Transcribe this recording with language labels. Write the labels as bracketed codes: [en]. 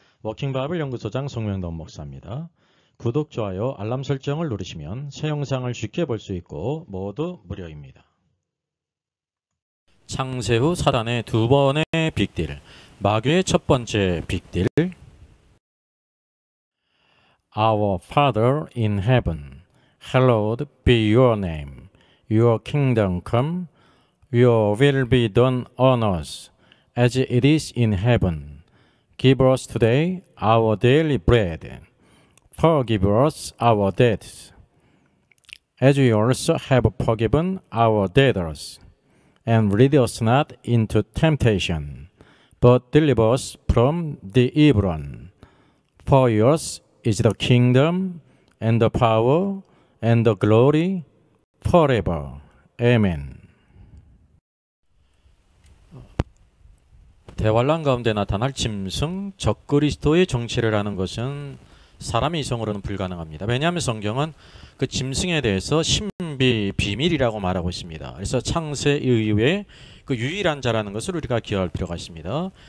[ko] 워킹바이블 연구소장 송명돈 목사입니다. 구독, 좋아요, 알람 설정을 누르시면 새 영상을 쉽게 볼 수 있고 모두 무료입니다. 창세 후 사단의 두 번의 빅딜. 마귀의 첫 번째 빅딜. [en] Our Father in heaven, hallowed be your name. Your kingdom come. Your will be done on earth as it is in heaven. Give us today our daily bread. Forgive us our debts, as we also have forgiven our debtors. And lead us not into temptation, but deliver us from the evil one. For yours is the kingdom, and the power, and the glory, forever. Amen. [ko] 대환란 가운데 나타날 짐승 적그리스도의 정체를 아는 것은 사람의 이성으로는 불가능합니다. 왜냐하면 성경은 그 짐승에 대해서 신비 비밀이라고 말하고 있습니다. 그래서 창세 이후에 그 유일한 자라는 것을 우리가 기억할 필요가 있습니다.